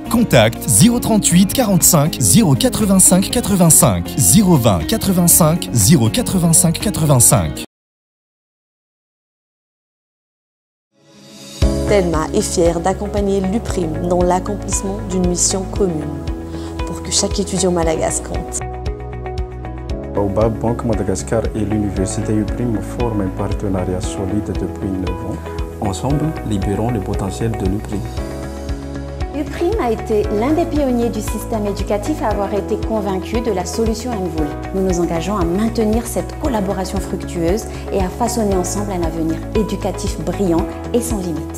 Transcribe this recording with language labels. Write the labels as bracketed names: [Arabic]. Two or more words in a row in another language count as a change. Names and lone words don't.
[French] Contact 038 45 085 85 020 85 085 85. Telma est fière d'accompagner l'UPRIM dans l'accomplissement d'une mission commune pour que chaque étudiant malagasy compte. Vaovao Banque Madagascar et l'université UPRIM forment un partenariat solide depuis 9 ans. Ensemble, libérons le potentiel de l'UPRIM. UPRIM a été l'un des pionniers du système éducatif à avoir été convaincu de la solution Envol. Nous nous engageons à maintenir cette collaboration fructueuse et à façonner ensemble un avenir éducatif brillant et sans limite.